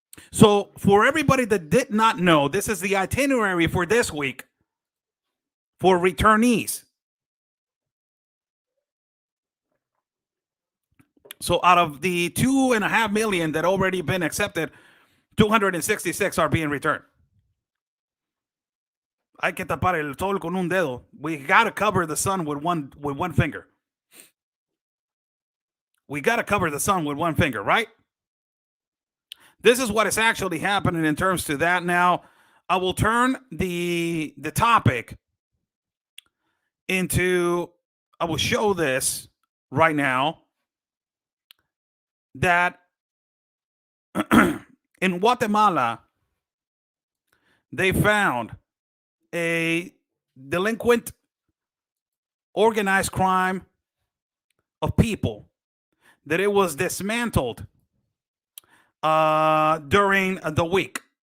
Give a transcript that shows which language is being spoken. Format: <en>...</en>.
<en>So for everybody that did not know, this is the itinerary for this week for returnees. So out of the 2.5 million that already been accepted, 266 are being returned.</en> <es>Hay que tapar el sol con un dedo.</es> <en>We got to cover the sun with one finger. We got to cover the sun with one finger, right? This is what is actually happening in terms to that. Now, I will turn the topic into, I will show this right now, that in Guatemala, they found a delinquent organized crime of people that it was dismantled during the week.</en>